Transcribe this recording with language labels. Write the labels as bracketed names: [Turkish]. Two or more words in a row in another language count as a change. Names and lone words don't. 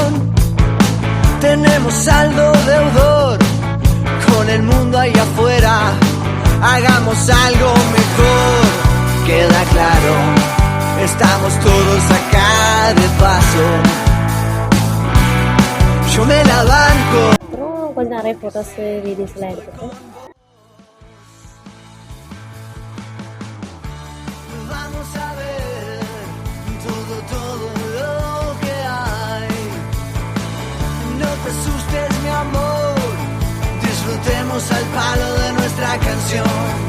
[Spanish] Tenemos saldo deudor con el mundo ahí afuera. Hagamos algo mejor. Queda claro, estamos todos acá de paso. Yo me la banco. [Tamil] அப்புறம் கொஞ்சம் நிறைய [English] photos videos [Tamil] எடுத்துகிட்டு [Spanish] Vamos a ver todo lo que hay. No te asustes, mi amor, disfrutemos al palo de nuestra canción.